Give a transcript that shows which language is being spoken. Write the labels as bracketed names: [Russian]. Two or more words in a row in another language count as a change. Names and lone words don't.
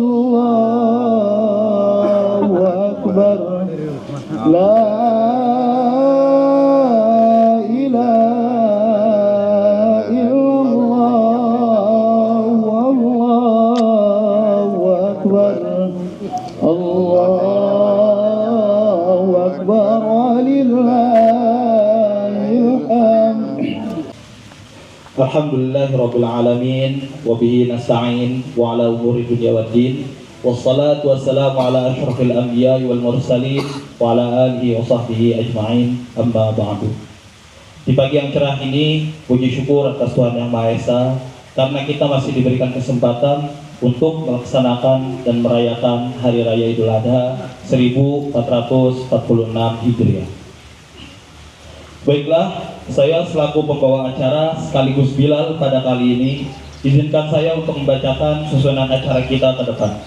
[Arabic] الله أكبر، لا إله إلا الله، الله أكبر، الله أكبر, Allahu Akbar, ولله الحمد. الحمد لله رب العالمين وبه نستعين على أمور الدنيا والدين. والصلاة والسلام على أشرف الأنبياء والمرسلين وعلى آله وصحبه أجمعين. أما بعد. [Indonesian] Di pagi yang cerah ini, puji syukur atas Tuhan Yang Maha Esa karena kita masih diberikan kesempatan untuk melaksanakan dan merayakan Hari Raya Idul Adha 1446 Hijriah. Baiklah, saya selaku pembawa acara sekaligus Bilal pada kali ini, izinkan saya untuk membacakan susunan acara kita ke depan.